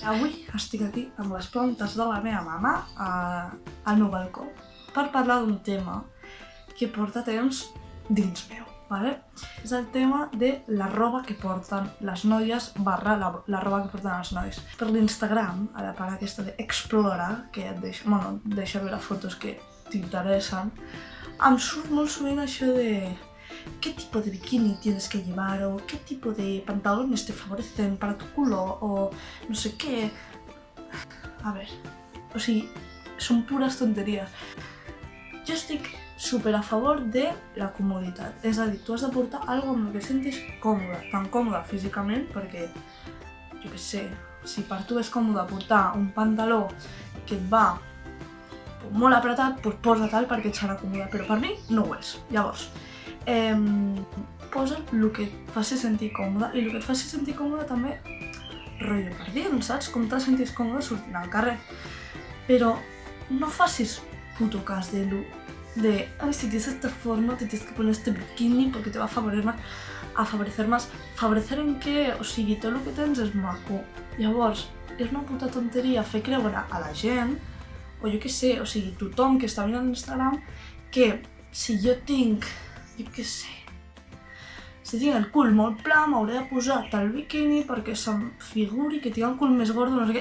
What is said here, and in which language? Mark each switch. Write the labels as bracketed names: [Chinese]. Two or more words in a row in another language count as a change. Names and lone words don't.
[Catalan] Avui estic aquí amb les plantes de la meva mama al meu balcó per parlar d'un tema que porta temps dins meu, vale? És el tema de la roba que porten les noies barra la roba que porten els nois. Per l'Instagram, a la part aquesta d'Explora, que et deixa veure fotos que t'interessen, em surt molt sovint això de [Spanish] ¿qué tipo de bikini tienes que llevar? O ¿qué tipo de pantalones te favorecen para tu culo? [Catalan] O no sé qué. [Spanish] A ver, [Catalan] o sigui, són pures tonteries. Jo estic super a favor de la comoditat, és a dir, tu has de portar alguna cosa amb què et sentis còmode, tan còmode físicament, perquè, jo què sé, si per tu és còmode portar un pantaló que et va molt apretat, doncs posa tal perquè et serà còmode, però per mi no ho és. Llavors, posa el que et faci sentir còmode i el que et faci sentir còmode també rotllo per dins, saps? Com te sentis còmode sortint al carrer. Però no facis puto cas de [Spanish] ay, si tienes esta forma, te tienes que poner este bikini porque te va a favorecer más. ¿Favorecer en què? [Catalan] O sigui, tot el que tens és maco. Llavors, és una puta tonteria fer creure a la gent, o jo què sé, o sigui, tothom que està mirant Instagram, que si jo tinc, jo què sé, si tinc el cul molt pla, m'hauré de posar tal bikini perquè se'm figuri que tinc el cul més gordo, no sé què.